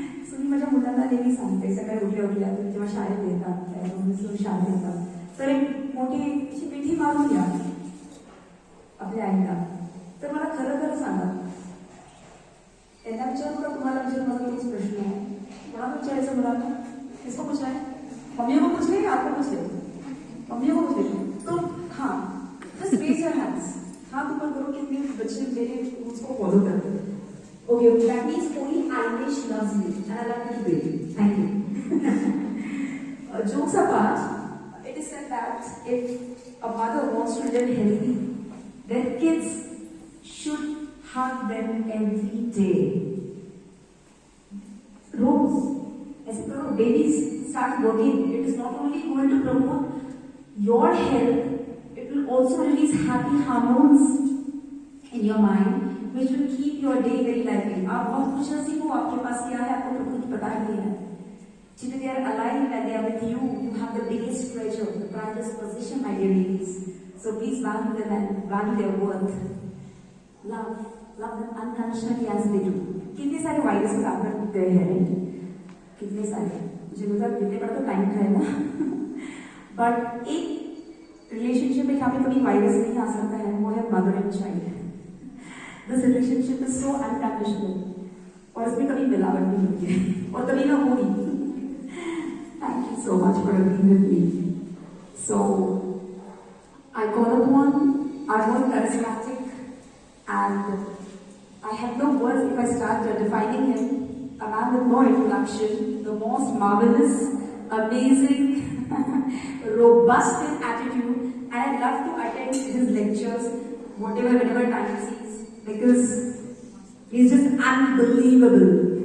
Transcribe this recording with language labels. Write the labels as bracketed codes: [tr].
[mr] So मी माझ्या मुलांना नेहमी सांगते सकाळी उठल्या जेव्हा शाळेत येतात, शाळेत येतात, तर एक मोठी अशी मिठी मारून या आपल्या आईला। तर मला खरं खरं सांगा, त्यांना विचारू का तुम्हाला विचार, माझा तोच प्रश्न आहे, कोणाला विचारायचं मुलांना? [hi] किसको पूछना है? मम्मी को पूछ ले या आपको पूछ ले? मम्मी को पूछ ले तो हाँ, जस्ट रेज योर हैंड्स। हाँ ऊपर करो कितने बच्चे मेरे रूल्स को फॉलो करते हैं। [en] Okay, that means only Ainish loves me and I love you baby. Thank you. Jokes apart, it is said that if a mother wants to live healthy, their kids should hug them every day. रोज ऐसे करो, babies start working, it is not only going to promote your health, it will also release happy hormones in your mind, which will keep your day very lively. [hi] आप बहुत खुश नसीब हो, आपके पास क्या है आपको तो कुछ पता ही नहीं है. [en] Today they are alive and they are with you. You have the biggest treasure, the brightest position, my dear ladies. So please value them and value their worth. Love them unconditionally as they do. [hi] कितने सारे virus काम करते हैं, कितने सारे, मुझे लगता है कितने बड़ा तो टाइम है ना. बट एक रिलेशनशिप में जहाँ पे कभी वायरस नहीं आ सकता है, वो है mother and child. This relationship is so unconditional, और इसमें कभी मिलावट नहीं होती है और कभी ना होगी. [en] Thank you so much for being with me. So, I call upon our more charismatic, and I have no words if I start defining him. A man with no introduction, the most marvelous, amazing, robust in attitude, and I'd love to attend his lectures, whenever time he sees, because he's just unbelievable.